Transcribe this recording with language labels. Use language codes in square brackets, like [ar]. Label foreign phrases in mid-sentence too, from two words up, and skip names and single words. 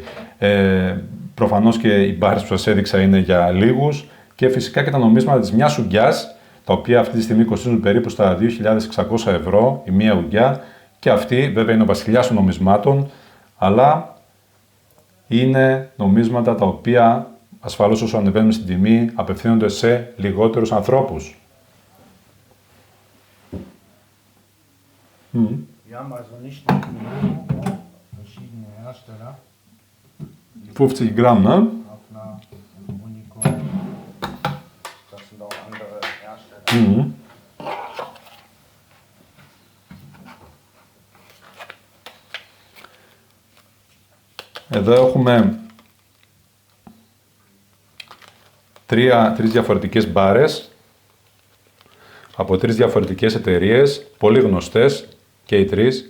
[el] Προφανώς και οι μπάρες που σας έδειξα είναι για λίγους και φυσικά και τα νομίσματα της μιας ουγγιάς, τα οποία αυτή τη στιγμή κοστίζουν περίπου στα 2.600 ευρώ η μία ουγγιά και αυτή βέβαια είναι ο βασιλιάς των νομισμάτων, αλλά είναι νομίσματα τα οποία ασφαλώς όσο ανεβαίνουμε στην τιμή απευθύνονται σε λιγότερους ανθρώπους. [de] Wir haben also nicht nur verschiedene Hersteller. 50 Gramm, ne? Hafner, Unicom. Das sind auch andere Hersteller. Mhm. [el] Εδώ έχουμε τρεις διαφορετικές μπάρες από τρεις διαφορετικές εταιρείες, πολύ γνωστές και οι τρεις.